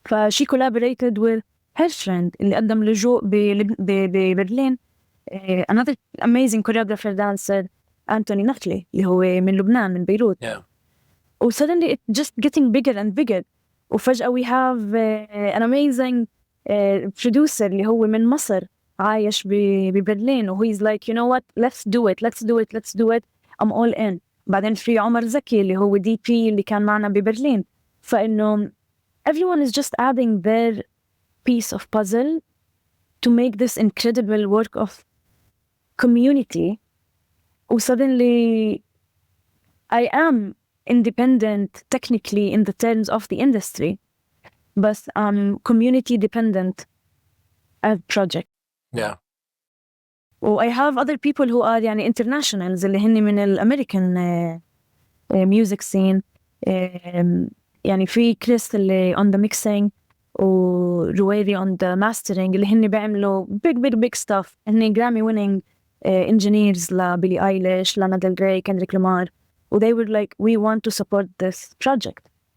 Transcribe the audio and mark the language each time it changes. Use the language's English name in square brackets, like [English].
[English] She collaborated with her friend [Arabic] اللي قدم لجوء ببرلين, [English] another amazing choreographer dancer, Anthony Nakli, [Arabic] اللي هو من لبنان, من بيروت. [English] Suddenly it's just getting bigger and bigger. [Arabic] وفجأة [English] we have an amazing producer [Arabic] اللي هو من مصر عايش ببرلين, [English] و he's like, you know what, let's do it, I'm all in. [Arabic] بعدين في عمر زكي اللي هو DP اللي كان معنا ببرلين. فإنه [English] everyone is just adding their piece of puzzle to make this incredible work of community. Suddenly I am independent technically in the terms of the industry, but I'm community dependent as project. Yeah. I have other people who are [Arabic] يعني [English] internationals [Arabic] اللي هني من الأمريكان [English] music scene. [Arabic] يعني في كريس اللي [English] on the mixing [Arabic] ورويري [English] on the mastering [Arabic] اللي هني بيعملوا [English] big stuff. [Arabic] هني Grammy winning engineers لبيلي ايليش, لانا ديل ري, كندريك لامار. [English] they were like, we want to support this project.